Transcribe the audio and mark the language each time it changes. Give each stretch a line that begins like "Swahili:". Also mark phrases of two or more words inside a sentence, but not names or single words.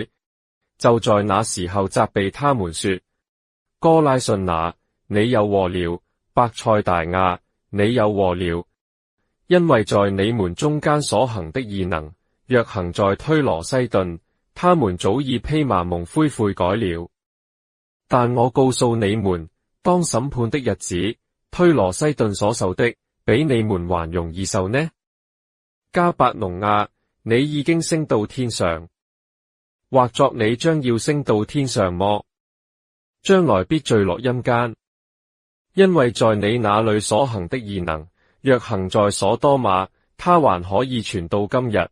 Chinese: 就在那時候責備他們說：哥拉汛那，你有禍了；伯賽大亞，你有禍了。因為在你們中間所行的異能，若行在推羅西頓，他們早已披麻蒙灰悔改了。但我告訴你們，當審判的日子，推羅西頓所受的，比你們還容易受呢。迦百農亞，你已經升到天上，或作你將要升到天上麼？將來必墜落陰間，因為在你那裏所行的異能，若行在所多瑪，他還可以傳到今日。